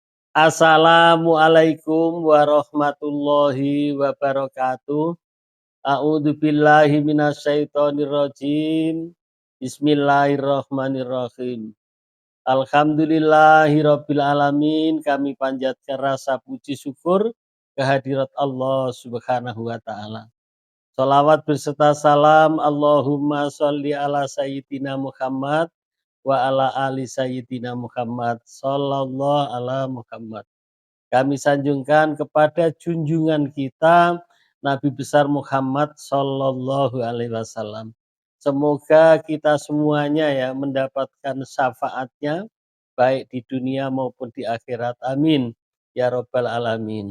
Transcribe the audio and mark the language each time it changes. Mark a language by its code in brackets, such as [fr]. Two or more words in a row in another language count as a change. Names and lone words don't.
[ar] السلام عليكم ورحمة الله وبركاته. أعوذ بالله من الشيطان الرجيم. بسم الله الرحمن الرحيم. الحمد لله رب العالمين. [id] Kami panjatkan rasa puji syukur kehadirat Allah [ar] سبحانه وتعالى. [id] Shalawat berserta salam [ar] اللهم صل على سيدنا محمد وعلى آل سيدنا محمد صلى الله على محمد. [id] Kami sanjungkan kepada junjungan kita Nabi besar Muhammad [ar] صلى الله عليه وسلم. [id] Semoga kita semuanya ya mendapatkan syafaatnya baik di dunia maupun di akhirat. [ar] آمين يا رب العالمين.